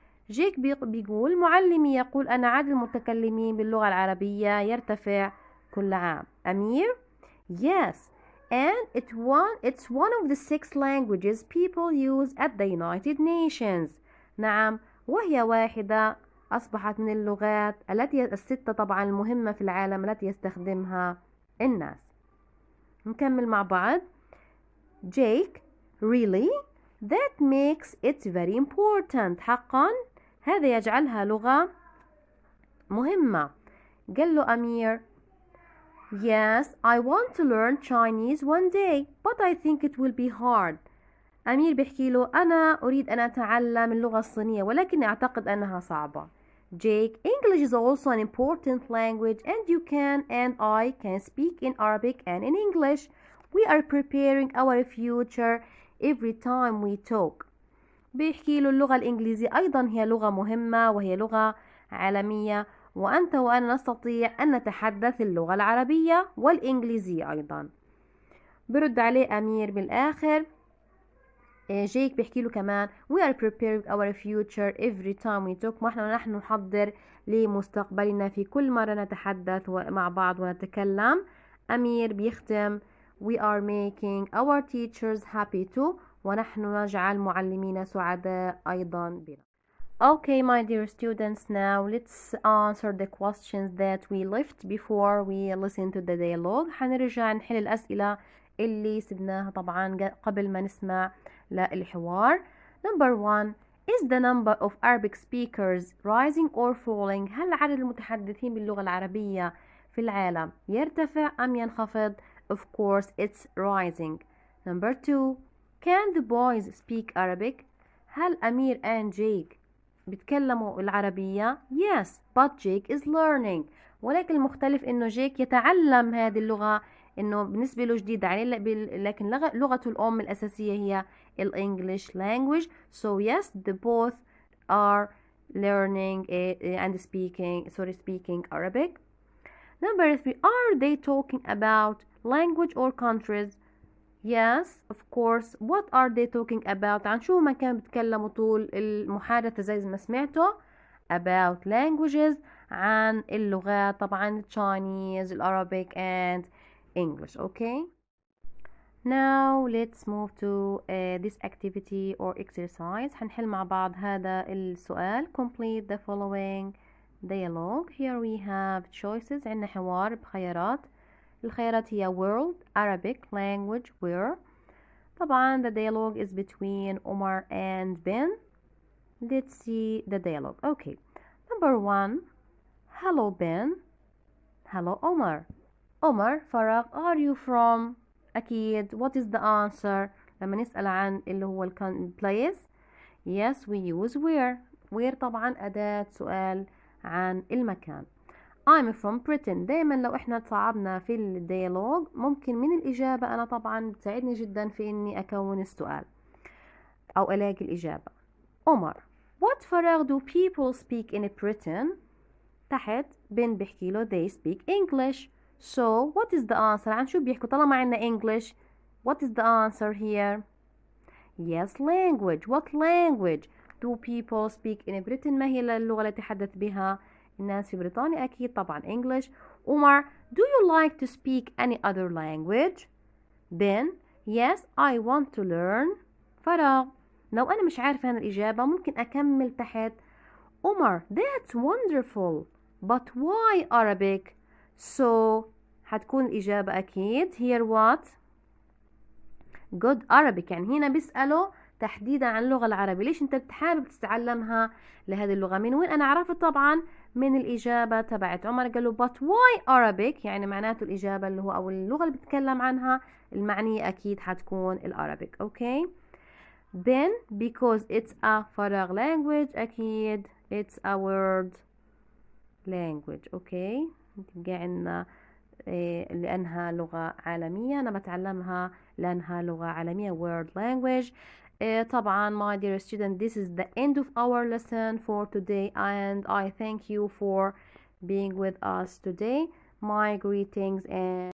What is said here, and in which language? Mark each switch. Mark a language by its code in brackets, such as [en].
[ar] جيك بيقول معلمي يقول أن عدد المتكلمين باللغة العربية يرتفع كل عام. [en] أمير, yes, and it's one of the 6 languages people use at the United Nations. [ar] نعم، وهي واحدة أصبحت من اللغات الستة طبعا المهمة في العالم التي يستخدمها الناس. نكمل مع بعض. Jake, really? [en] That makes it very important. [ar] حقا هذا يجعلها لغة مهمة. قال له أمير [en] Yes, I want to learn Chinese one day, but I think it will be hard. [ar] أمير بيحكي له أنا أريد أن أتعلم اللغة الصينية ولكن أعتقد أنها صعبة. [en] Jake, English is also an important language and you can and I can speak in Arabic and in English. We are preparing our future every time we talk. [ar] بيحكي له اللغة الإنجليزية أيضا هي لغة مهمة وهي لغة عالمية وأنت وأنا نستطيع أن نتحدث اللغة العربية والإنجليزية أيضا. برد عليه أمير بالآخر. جيك بيحكي له كمان [en] we are preparing our future every time we talk. [ar] نحن نحضر لمستقبلنا في كل مرة نتحدث مع بعض ونتكلم. أمير بيختم [en] we are making our teachers happy too. [ar] ونحن نجعل معلمين سعداء أيضا بنا. [en] Okay, my dear students, now let's answer the questions that we left before we listen to the dialogue. [ar] حنرجع نحل الأسئلة اللي سبناها طبعا قبل ما نسمع للحوار. [en] Number 1, is the number of Arabic speakers rising or falling? [ar] هل عدد المتحدثين باللغة العربية في العالم يرتفع أم ينخفض؟ [en] Of course, it's rising. Number 2, can the boys speak Arabic? [ar] هل أمير [en] and Jake [ar] بيتكلموا العربية؟ [en] Yes, but Jake is learning. [ar] ولكن المختلف إنه جيك يتعلم هذه اللغة، إنه بالنسبة له جديد عليه، لكن لغته الأم الأساسية هي [en] English language. So yes, the both are learning and speaking Arabic. Number 3, are they talking about language or countries? Yes, of course. What are they talking about? [ar] عن شو ما كانوا بيتكلموا طول المحادثة زي ما سمعتوا. [en] About languages، [ar] عن اللغات طبعا [en] Chinese, Arabic and English. Okay. Now let's move to this activity or exercise. [ar] هنحل مع بعض هذا السؤال. [en] Complete the following dialogue. Here we have choices. [ar] عندنا حوار بخيارات. الخيارات هي [en] world, Arabic, language, where. طبعا the dialogue is between Omar and Ben. Let's see the dialogue. Okay. Number 1. Hello Ben. Hello Omar. Omar, Farag, are you from? أكيد. What is the answer [ar] لما نسأل عن اللي هو [en] place? Yes, we use where. [ar] Where طبعا أداة سؤال عن المكان. [en] I'm from Britain. [ar] دايما لو احنا تصعبنا في الديالوج ممكن من الإجابة أنا طبعا بتساعدني جدا في إني أكون السؤال أو ألاقي الإجابة. عمر. [en] What فراغ do people speak in Britain? [ar] تحت بن بيحكي له [en] they speak English. So what is the answer؟ [ar] عن شو بيحكوا طالما عنا [en] English؟ What is the answer here؟ Yes, language. What language do people speak in Britain؟ [ar] ما هي اللغة التي يتحدث بها الناس في بريطانيا؟ أكيد طبعا English. [en] عمر, do you like to speak any other language? Ben, yes, I want to learn. فراغ. [ar] لو أنا مش عارفة هنا الإجابة ممكن أكمل تحت. [en] عمر, that's wonderful. But why Arabic? So هتكون الإجابة أكيد here what? Good Arabic. [ar] يعني هنا بيسأله تحديدا عن اللغة العربية. ليش أنت بتحابب تتعلمها لهذه اللغة؟ من وين أنا عرفت؟ طبعا من الإجابة تبعت عمر. قال له [en] but why Arabic؟ [ar] يعني معناته الإجابة اللي هو أو اللغة اللي بتكلم عنها المعنية أكيد حتكون العربيك. أوكي. [en] Then because it's a فراغ language أكيد it's a word language. [ar] أوكي. تبقى عندنا لأنها لغة عالمية. أنا بتعلمها لأنها لغة عالمية [en] word language. طبعا my dear student, this is the end of our lesson for today and I thank you for being with us today. My greetings and